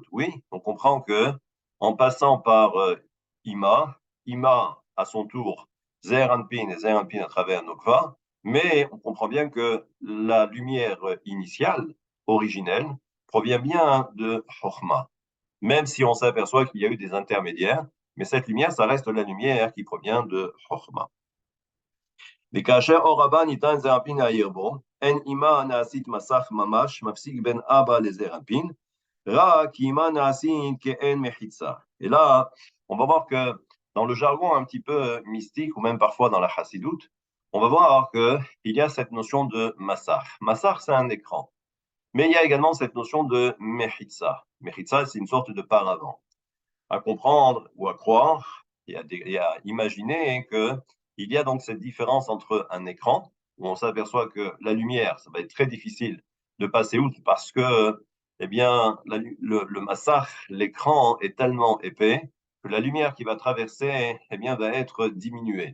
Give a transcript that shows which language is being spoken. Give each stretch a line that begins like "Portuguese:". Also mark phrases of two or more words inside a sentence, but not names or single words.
French: Oui, on comprend que en passant par Ima, Ima à son tour, Zeher Anpin et Zeher Anpin à travers Nokva, mais on comprend bien que la lumière initiale, originelle, provient bien de Chokhmah, même si on s'aperçoit qu'il y a eu des intermédiaires, mais cette lumière, ça reste la lumière qui provient de Chokhmah.
Hebrew: וכאשר אור הבא ניתן זעיר אנפין להאיר בו, אין אימה נעשית מסך ממש, מפסיק בין אבא לזעיר אנפין, רק אימה נעשית כאין מחיצה.
French: Et là, on va voir que dans le jargon un petit peu mystique, ou même parfois dans la chassidoute, on va voir qu'il y a cette notion de massar. Massar, c'est un écran. Mais il y a également cette notion de mechitza. Mechitza, c'est une sorte de paravent. À comprendre ou à croire et à imaginer qu'il y a donc cette différence entre un écran, où on s'aperçoit que la lumière, ça va être très difficile de passer outre parce que eh bien, le massar, l'écran est tellement épais que la lumière qui va traverser eh bien, va être diminuée.